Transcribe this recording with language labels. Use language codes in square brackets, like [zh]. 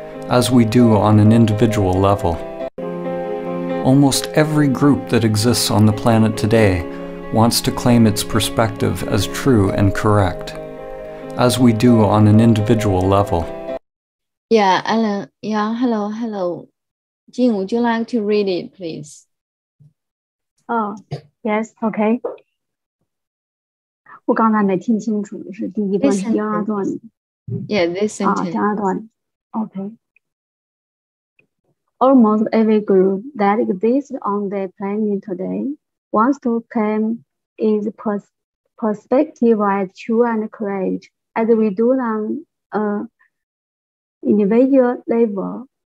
[en] As we do on an individual level. Almost every group that exists on the planet today wants to claim its perspective as true and correct, as we do on an individual level. Yeah, Alan. Yeah, hello. Jing, would you like to read it, please? Oh, yes, okay. [zh] 我刚才没听清楚，是第一段是第二段。 [en] Yeah, this sentence. [zh] 第二段 [en] Okay. Almost every group that exists on the planet today wants to claim its perspective as true and correct, as we do on an individual level.